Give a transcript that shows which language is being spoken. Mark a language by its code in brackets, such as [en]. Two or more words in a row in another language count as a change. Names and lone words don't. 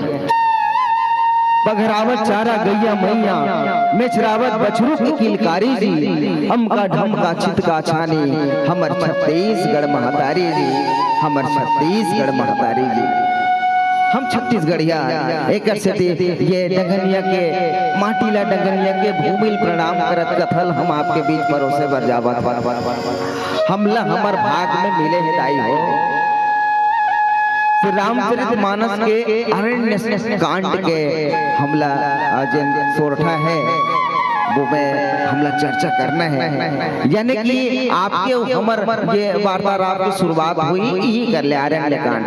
[hne] बघरावत चारा गैया मैया, मेचरावत बछरू की किलकारी जी, हमका ढमका चितका छानी, हमर छत्तीसगढ़ महतारी जी, हमर छत्तीसगढ़ महतारी जी। हम छत्तीसगढ़िया एक ये डंगनिया के माटीला डंगनिया के भूमिल प्रणाम करत कथल हम आपके बीच परोसे बर जावत हमला हमर भाग में मिले है दाई हो। श्री रामचरितमानस के अरण्य कांड के हमला जिन सोरठा है वो में हमला चर्चा करना है, यानी कि आपके हमर ये वार्तालाप की शुरुआत हुई यही कर ले अरण्य कांड।